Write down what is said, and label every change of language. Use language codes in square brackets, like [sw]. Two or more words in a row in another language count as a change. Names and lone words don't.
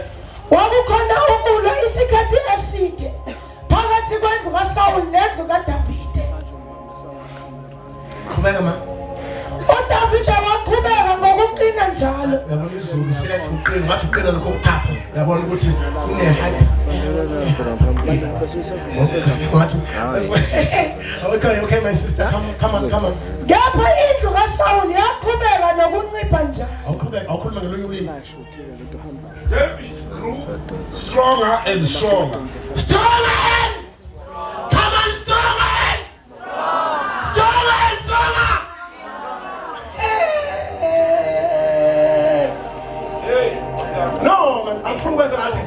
[zu] Wakukhona ukulwa isikhathi eside phakathi kwendlu kaSaul nendlu kaDavid. Khubeka ma. uDavid waqhubeka ngokuqina njalo. Yabona izulu siyathi uqina ngathi uqina lokho kuphapha. Yabona ukuthi kunehayi. [en] Okay my sister, come on. [zu] Ngapha indlu kaSaul yaqhubeka nokuncipha njalo. Awukhuluma ngelonye ulimi. [en] David grew stronger and stronger. Stronger and come on, stronger and stronger. No, man, I'm from West Africa.